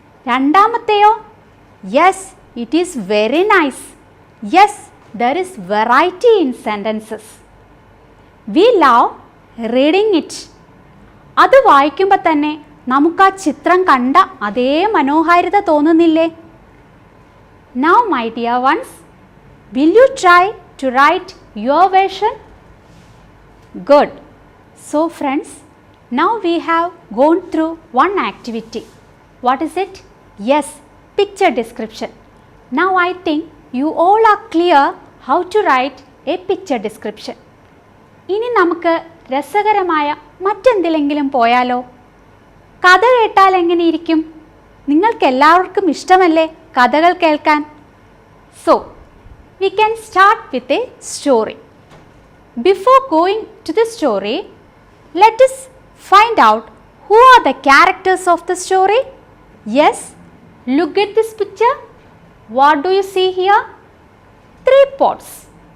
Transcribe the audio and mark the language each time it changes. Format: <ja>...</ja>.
<ml>രണ്ടാമത്തെയോ?</ml> <en>Yes, it is very nice. Yes, there is variety in sentences. We love reading it.</en> <ml>അത് വായിക്കുമ്പോൾ തന്നെ നമുക്ക് ആ ചിത്രം കണ്ട അതേ മനോഹാരിത തോന്നുന്നില്ലേ?</ml> <en>Now my dear ones, will you try to write your version? Good. So friends, now we have gone through one activity. What is it? Yes, picture description. Now I think you all are clear how to write a picture description.</en> <ml>ഇനി നമുക്ക് രസകരമായ മറ്റെന്തിലെങ്കിലും പോയാലോ? കഥ കേട്ടാൽ എങ്ങനെയിരിക്കും? നിങ്ങൾക്കെല്ലാവർക്കും ഇഷ്ടമല്ലേ കഥകൾ കേൾക്കാൻ?</ml> <en>So, we can start with a story. Before going to the story, let us find out who are the characters of the story. Yes, look at this picture. What do you see here? 3 pots.</en>